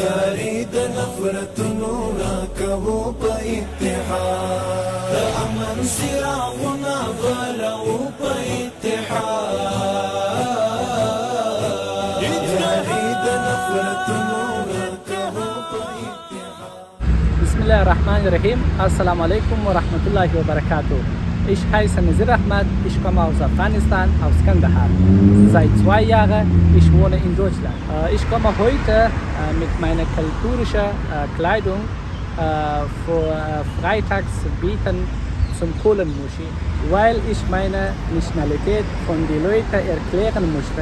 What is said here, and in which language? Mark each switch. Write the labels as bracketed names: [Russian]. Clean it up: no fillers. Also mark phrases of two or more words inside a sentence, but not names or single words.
[Pashto] یاري د نفرتونو راکوو په اتحاد د امن څراغونه بلو په اتحاد یاري د نفرتونو راکوو په اتحاد. [Arabic] بسم الله الرحمن الرحیم. السلام علیکم و رحمت الله و barakatuh. [German] Ich heiße Nazir Ahmad, ich komme aus Afghanistan, aus Kandahar. Seit 2 Jahren ich wohne in Deutschland. Ich komme heute mit meiner kulturischen Kleidung für Freitags bieten zum Kohlenmuschi, weil ich meine Nationalität von den Leuten erklären möchte.